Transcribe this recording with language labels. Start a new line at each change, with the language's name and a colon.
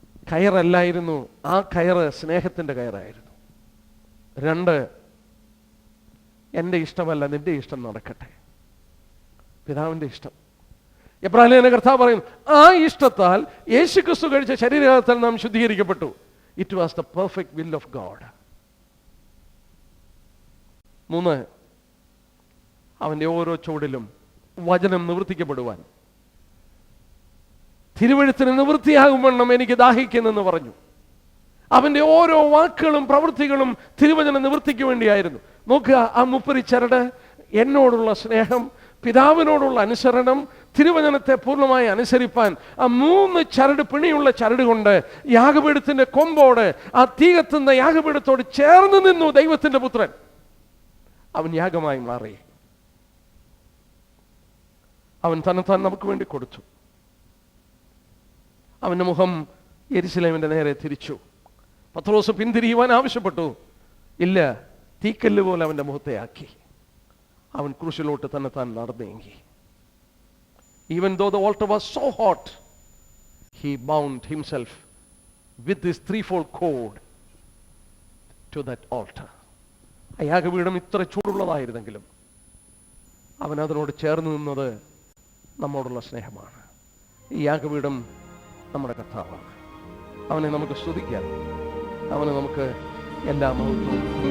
Malayalam: കയറല്ലായിരുന്നു, ആ കയറ് സ്നേഹത്തിന്റെ കയറായിരുന്നു. 2, എൻ്റെ ഇഷ്ടമല്ല നിന്റെ ഇഷ്ടം നടക്കട്ടെ, പിതാവിന്റെ ഇഷ്ടം. എബ്രായലേഖന കർത്താവ് പറയും, ആ ഇഷ്ടത്താൽ യേശുക്രിസ്തു കഴിച്ച ശരീരത്താൽ നാം ശുദ്ധീകരിക്കപ്പെട്ടു.
English: It was the perfect will of God.
Malayalam: 3, അവന്റെ ഓരോ ചുവടിലും വചനം നിവർത്തിക്കപ്പെടുവാൻ, തിരുവെഴുത്തിന് നിവൃത്തിയാകും വണ്ണം എനിക്ക് ദാഹിക്കുന്നെന്ന് പറഞ്ഞു. അവന്റെ ഓരോ വാക്കുകളും പ്രവൃത്തികളും തിരുവചന നിവൃത്തിക്ക് വേണ്ടിയായിരുന്നു. നോക്കുക, ആ 30 ചരട്, എന്നോടുള്ള സ്നേഹം, പിതാവിനോടുള്ള അനുസരണം, തിരുവചനത്തെ പൂർണ്ണമായി അനുസരിപ്പാൻ, ആ 3 ചരട്, പിണിയുള്ള ചരട് കൊണ്ട് യാഗപീഠത്തിന്റെ കൊമ്പോട്, ആ തീ കത്തുന്ന യാഗപീഠത്തോട് ചേർന്ന് നിന്നു ദൈവത്തിന്റെ പുത്രൻ. അവൻ യാഗമായി മാറി. അവൻ തന്നെത്താൻ നമുക്ക് വേണ്ടി കൊടുത്തു. അവന്റെ മുഖം യെരുശലേമിന്റെ നേരെ തിരിച്ചു. പത്രോസ് പിന്തിരിയുവാൻ ആവശ്യപ്പെട്ടു. ഇല്ല, തീക്കല്ല് പോലെ അവന്റെ മുഖത്തെ ആക്കി. അവൻ ക്രൂശിലോട്ട് തന്നെത്താൻ നടന്നെങ്കി.
English: Even though the altar was so hot, he bound himself with this threefold cord to that altar.
Malayalam: ആ യാഗപീഠം ഇത്ര ചൂടുള്ളതായിരുന്നെങ്കിലും അവൻ അതിനോട് ചേർന്ന് നിന്നത് നമ്മോടുള്ള സ്നേഹമാണ്. ഈ യാഗപീഠം നമ്മുടെ കർത്താവാണ്. അവനെ നമുക്ക് സ്തുതിക്കാം, അവനെ നമുക്ക് എല്ലാ മഹത്വവും